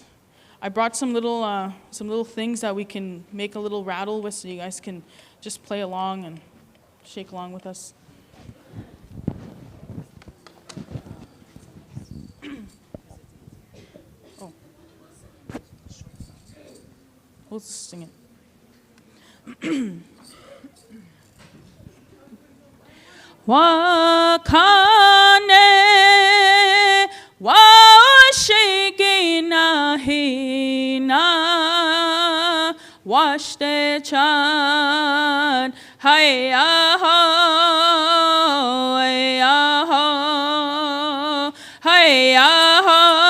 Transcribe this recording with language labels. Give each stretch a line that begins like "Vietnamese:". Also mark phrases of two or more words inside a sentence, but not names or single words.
English: I brought some little things that we can make a little rattle with, so you guys can just play along and shake along with us. We'll sing it.
Lakota: Wakane washikina hina washte chan hayya ho hayya ho hayya ho